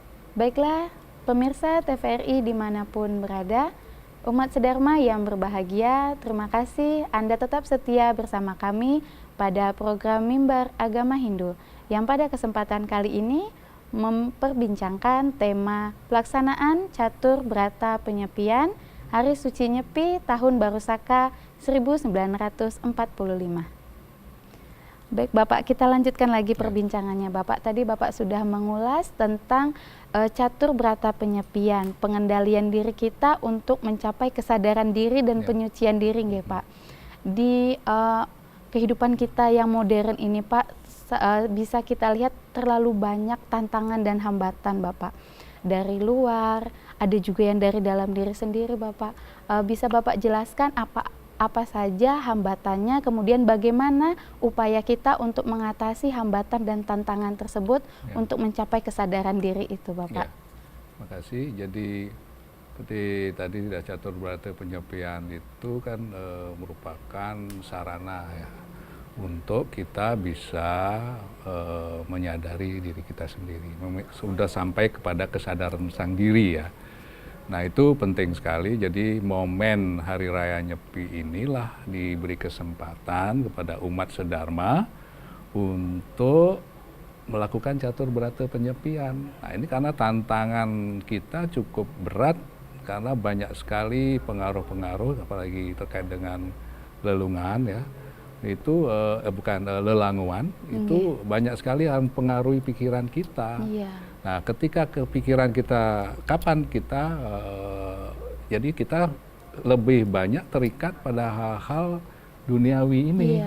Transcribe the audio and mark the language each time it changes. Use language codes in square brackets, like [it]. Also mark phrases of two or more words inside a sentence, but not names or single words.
[id] Baiklah, pemirsa TVRI dimanapun berada, umat sedharma yang berbahagia, terima kasih Anda tetap setia bersama kami pada program Mimbar Agama Hindu yang pada kesempatan kali ini memperbincangkan tema pelaksanaan Catur Brata Penyepian Hari Suci Nyepi Tahun Baru Saka 1945. Baik Bapak, kita lanjutkan lagi perbincangannya. Bapak, tadi Bapak sudah mengulas tentang catur brata penyepian, pengendalian diri kita untuk mencapai kesadaran diri dan penyucian diri, nggih Pak. Di kehidupan kita yang modern ini Pak, bisa kita lihat terlalu banyak tantangan dan hambatan Bapak. Dari luar, ada juga yang dari dalam diri sendiri Bapak. Bisa Bapak jelaskan apa saja hambatannya, kemudian bagaimana upaya kita untuk mengatasi hambatan dan tantangan tersebut untuk mencapai kesadaran diri itu, Bapak. Terima kasih. Jadi seperti tadi catur brata penyepian itu kan merupakan sarana ya untuk kita bisa menyadari diri kita sendiri, sudah sampai kepada kesadaran sang diri ya. Nah itu penting sekali, jadi momen Hari Raya Nyepi inilah diberi kesempatan kepada umat sedharma untuk melakukan catur brata penyepian. Nah ini karena tantangan kita cukup berat, karena banyak sekali pengaruh-pengaruh, apalagi terkait dengan lelungan ya, itu lelanguan, itu banyak sekali yang mempengaruhi pikiran kita. Nah, ketika kepikiran kita, kapan kita, jadi kita lebih banyak terikat pada hal-hal duniawi ini.